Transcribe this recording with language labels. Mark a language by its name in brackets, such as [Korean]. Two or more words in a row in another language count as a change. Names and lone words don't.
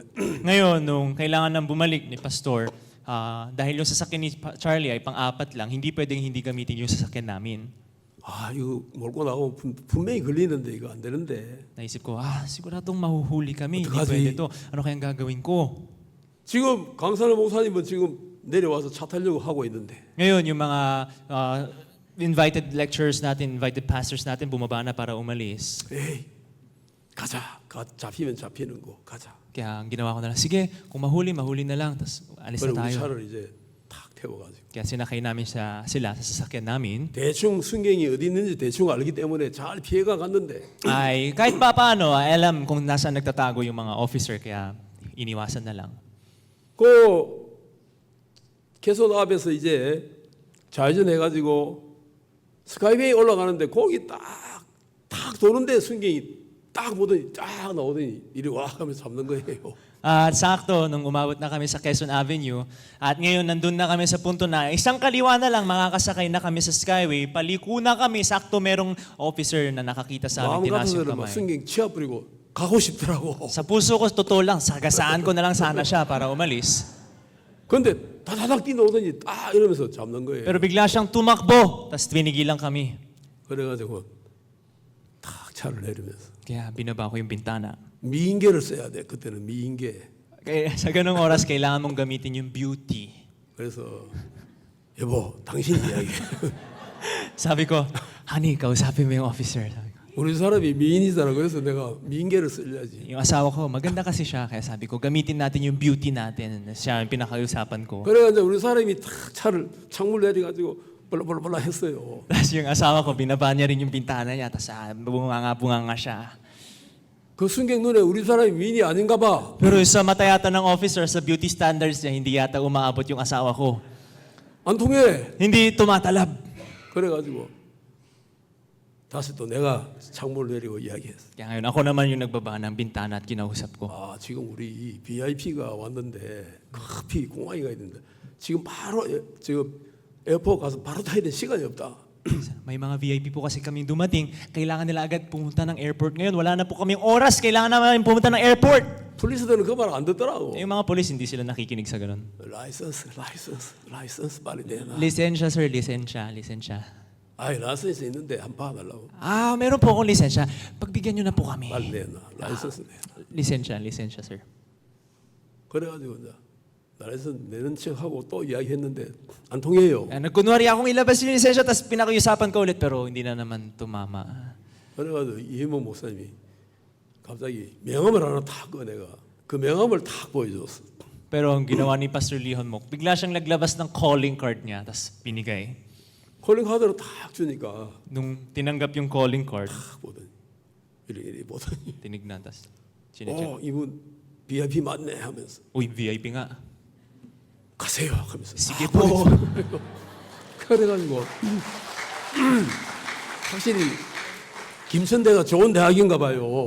[Filipino] Ngayon, nung kailangan nang bumalik ni Pastor, dahil yung sasakyan ni Charlie ay pang-apat lang, hindi pwedeng hindi gamitin yung sasakyan namin. [Korean] 아 이거 몰고 나가면 분명히 걸리는데 이거 안 되는데 [Filipino] Naisip ko, siguradong mahuhuli kami. Hindi [Korean] 어떡하지? [Filipino] pwede to. Ano kayang gagawin ko? [Korean] 지금 강사님 목사님은 지금 내려와서 차 타려고 하고 있는데 [Filipino] Ngayon, yung mga [English] invited lecturers [Filipino] natin, [English] invited pastors [Filipino] natin, bumaba na para umalis. [Korean] 에이 가자 잡히면 잡히는 거 가자. [Filipino] Kaya ang ginawa ko na lang, sige, kung mahuli na lang, tapos alis [Korean] 그래 [Filipino] na [Korean] 우리 [Filipino] tayo. [Korean] 차를 이제 탁 태워가지고 [Filipino] Kaya sinakay namin sila sa sasakyan namin. [Korean] 대충 순경이 어디 있는지 대충 알기 때문에 잘 피해가 갔는데 [Filipino] Ay kahit pa paano, alam kung nasaan nagtatago yung mga officer, kaya iniwasan na lang. [Korean] 그 개선 앞에서 이제 좌회전해가지고 스카이베이 올라가는데 거기 딱 도는데 순경이 딱 보더니 쫙 나오더니 이리 와 하면서 잡는 거예요. [Filipino] At sakto, nung umabot na kami sa Quezon Avenue, at ngayon nandun na kami sa punto na isang kaliwa na lang, makakasakay na kami sa Skyway, paliko na kami, sakto merong officer na nakakita sa [Korean] 마음 [Filipino] amin, tinaas yung [Korean] 같아서는 막 [Filipino] kamay. [Korean] 순경 치아 뿌리고 가고 싶더라고. [Filipino] Sa puso ko, totoo lang, sagasaan ko na lang sana siya para umalis. [Korean] 근데 다다닥 뛰어오더니 딱 이러면서 잡는 거예요. [Filipino] Pero bigla siyang tumakbo, tapos twinigilan kami. [Korean] 그래가지고 탁 차를 내리면서 [Filipino] Kaya binaba ko yung bintana. [Korean] 미인계를 써야 돼. 그때는 미인계. [Filipino] Kaya sa ganung oras, kailangan mong gamitin yung beauty. [Korean] 그래서 여보 당신 이야기. [Filipino] Sabi ko, honey, kausapin mo yung officer. Sabi ko. [Korean] 우리 사람이 미인이잖아. 그래서 내가 미인계를 써야지. [Filipino] Yung asawa ko, maganda kasi siya. Kaya sabi ko, gamitin natin yung beauty natin. Siya yung pinakausapan ko. [Korean] 그래가 이제 우리 사람이 탁 차를 창문 내려가지고 볼라볼라 했어요. [Filipino] Tapos yung asawa ko, binaba niya rin yung bintana niya. Tapos bunga siya. [Korean] 그 순경 눈에 우리 사람이 미인이 아닌가 봐. [Filipino] Pero sa mata yata ng officer, sa [English] beauty standards [Filipino] niya, hindi yata umaabot yung asawa ko. [Korean] 안 통해. [Filipino] Hindi tumatalab. [Korean] 그래가지고 다시 또 내가 창문을 내리고 이야기했어. [Filipino] Kaya ngayon, ako naman yung nagbaba ng bintana at kinausap ko. [Korean] 아 지금 우리 VIP가 왔는데 커피 공항에 가야 된다. 지금 바로 지금 에어포트 가서 바로 타야 될 시간이 없다. [Filipino] May mga VIP po kasi kaming dumating. Kailangan nila agad pumunta ng airport ngayon. Wala na po kaming oras. Kailangan namin pumunta ng airport. [Korean] 폴리스들은 그 말 안 듣더라고. [Filipino] Yung mga polis, hindi sila nakikinig sa ganun. [Korean] 라이선스 빨리 내놔. [Filipino] Lisensya, sir. Lisensya. [Korean] 아이 라이선스 있는데 한 번 봐달라고. [Filipino] Meron po akong lisensya. Pagbigyan nyo na po kami. [Korean] 빨리 내놔. 라이선스 내놔. [Filipino] Lisensya, sir. [Korean] 그래가지고 이제 라이선스 내는 척하고 또 이야기했는데 안 통해요. [Filipino] Nagkunwari akong ilabas yung lisensya, tapos pinakiusapan ko ulit, pero hindi na naman tumama. [Korean] 그래가지고 이해모 목사님이 갑자기 명함을 하나 탁 꺼내가 그 명함을 탁 보여줬어. [Filipino] Pero ang ginawa ni Pastor Lee Hunmok, bigla siyang naglabas ng [English] calling card [Filipino] niya, tapos binigay. [English] calling card [Korean] 탁 주니까 [Filipino] Nung tinanggap yung [English] calling card, [Korean] 탁 보더니 이리 보더니 [Filipino] tinignan, tapos chinecheck. [Korean] 이분 VIP 맞네 하면서 [Filipino] Uy, VIP nga. [Korean] 가세요 하면서 [Filipino] Sige [Korean] 탁 [Filipino] po. [Korean] 보내줘요. 그래가지고 확실히 김천대가 좋은 대학인가 봐요.